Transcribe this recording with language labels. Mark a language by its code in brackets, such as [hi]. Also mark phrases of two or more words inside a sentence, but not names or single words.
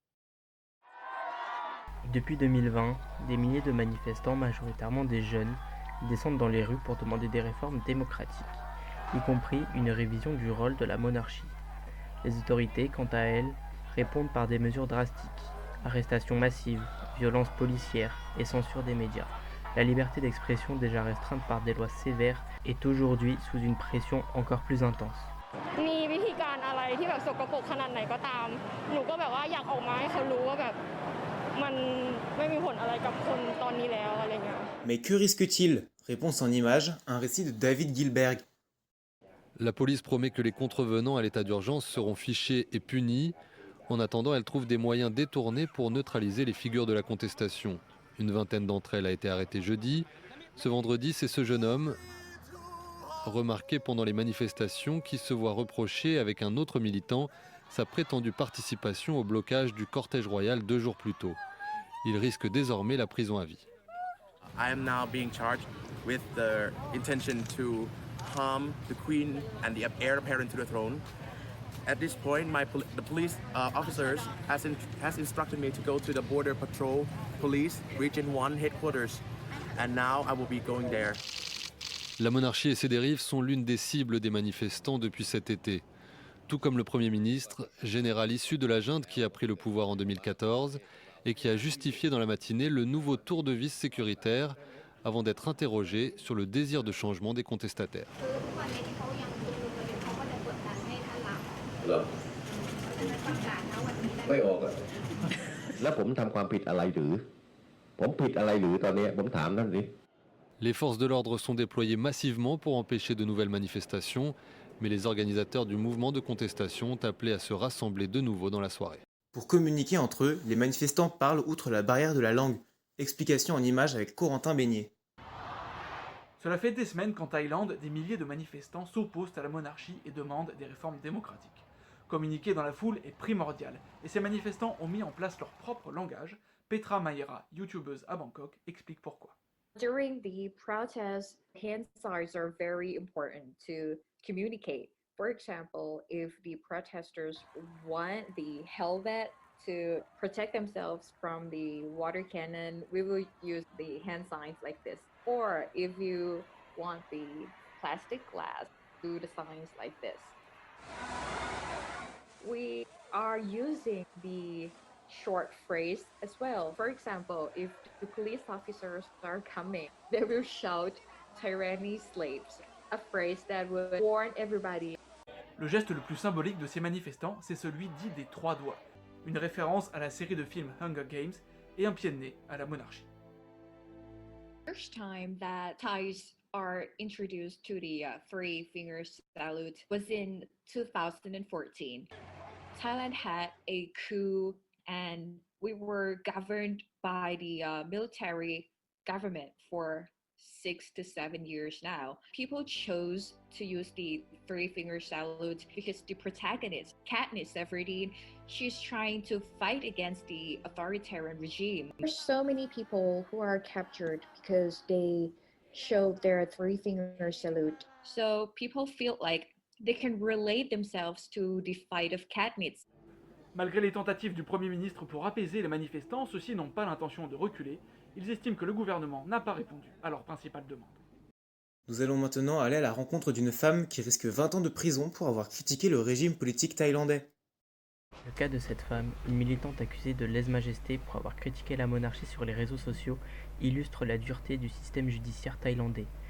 [fr] Depuis 2020, des milliers de manifestants, majoritairement des jeunes, descendent dans les rues pour demander des réformes démocratiques, y compris une révision du rôle de la monarchie. Les autorités, quant à elles, répondent par des mesures drastiques, arrestations massives, violences policières et censure des médias. La liberté d'expression, déjà restreinte par des lois sévères, est aujourd'hui sous une pression encore plus intense. [th] มีวิธีการอะไรที่แบบสกปรกขนาดไหนก็ตามหนูก็แบบว่าอยากออกมาให้เขารู้ว่าแบบมันไม่มีผลอะไรกับคนตอนนี้แล้วอะไรเงี้ย [fr] Mais que risque-t-il? Réponse en images, un récit de David Gilberg. La police promet que les contrevenants à l'état d'urgence seront fichés et punis. En attendant, elle trouve des moyens détournés pour neutraliser les figures de la contestation. Une vingtaine d'entre elles a été arrêtée jeudi. Ce vendredi, c'est ce jeune homme, remarqué pendant les manifestations, qui se voit reprocher avec un autre militant sa prétendue participation au blocage du cortège royal 2 jours plus tôt. Il risque désormais la prison à vie. [en] I am now being charged with the intention to harm the queen and the heir apparent to the throne. At this point, the police officers has instructed me to go to the Border Patrol Police Region 1 headquarters, and now I will be going there. [fr] La monarchie et ses dérives sont l'une des cibles des manifestants depuis cet été. Tout comme le Premier ministre, général issu de la junte qui a pris le pouvoir en 2014 et qui a justifié dans la matinée le nouveau tour de vis sécuritaire avant d'être interrogé sur le désir de changement des contestataires. [th] เหรอไม่ออกอะแล้วผมทำความผิดอะไรหรือผมผิดอะไรหรือตอนนี้ผมถามท่านสิ [fr] Les forces de l'ordre sont déployées massivement pour empêcher de nouvelles manifestations, mais les organisateurs du mouvement de contestation ont appelé à se rassembler de nouveau dans la soirée. Pour communiquer entre eux, les manifestants parlent outre la barrière de la langue. Explication en images avec Corentin Beignet. Cela fait des semaines qu'en Thaïlande, des milliers de manifestants s'opposent à la monarchie et demandent des réformes démocratiques. Communiquer dans la foule est primordial, et ces manifestants ont mis en place leur propre langage. Petra Mayera, youtubeuse à Bangkok, explique pourquoi. [en] During the protests, hand signs are very important to communicate. For example, if the protesters want the helmet to protect themselves from the water cannon, we will use the hand signs like this. Or if you want the plastic glass, do the signs like this. We are using the short phrase as well. For example, if the police officers are coming, they will shout "tyranny slaves," a phrase that would warn everybody. [fr] Le geste le plus symbolique de ces manifestants, c'est celui dit des 3 doigts, une référence à la série de films Hunger Games et un pied de nez à la monarchie. [en] First time that Thais are introduced to the three fingers salute was in 2014. Thailand had a coup and we were governed by the military government for 6 to 7 years now. People chose to use the three finger salute because the protagonist, Katniss Everdeen, she's trying to fight against the authoritarian regime. There's so many people who are captured because they showed their three finger salute. So people feel like they can relate themselves to the fight of Katniss. [fr] Malgré les tentatives du Premier ministre pour apaiser les manifestants, ceux-ci n'ont pas l'intention de reculer. Ils estiment que le gouvernement n'a pas répondu à leur principale demande. Nous allons maintenant aller à la rencontre d'une femme qui risque 20 ans de prison pour avoir critiqué le régime politique thaïlandais. Le cas de cette femme, une militante accusée de lèse-majesté pour avoir critiqué la monarchie sur les réseaux sociaux, illustre la dureté du système judiciaire thaïlandais.